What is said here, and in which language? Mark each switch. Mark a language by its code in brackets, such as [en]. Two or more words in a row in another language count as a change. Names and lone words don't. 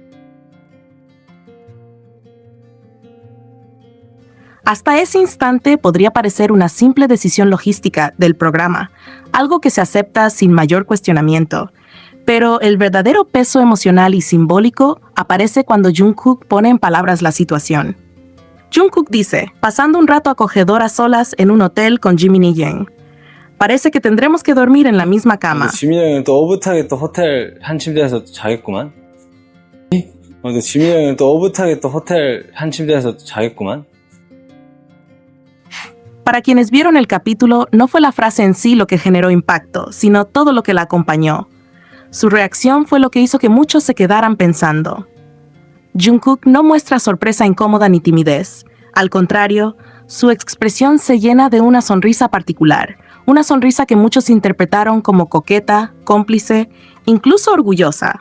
[es] Hasta ese instante podría parecer una simple decisión logística del programa, algo que se acepta sin mayor cuestionamiento. Pero el verdadero peso emocional y simbólico aparece cuando Jungkook pone en palabras la situación. Jungkook dice, pasando un rato acogedor a solas en un hotel con Jimin y Yang. Parece que tendremos que dormir en la misma cama. [ko] 지민이 형은 또 오붓하게 또 호텔 한 침대에서 자겠구만. 지민이 형은 또 오붓하게 또 호텔 한 침대에서 자겠구만. [es] Para quienes vieron el capítulo, no fue la frase en sí lo que generó impacto, sino todo lo que la acompañó. Su reacción fue lo que hizo que muchos se quedaran pensando. Jungkook no muestra sorpresa incómoda ni timidez. Al contrario, su expresión se llena de una sonrisa particular, una sonrisa que muchos interpretaron como coqueta, cómplice, incluso orgullosa.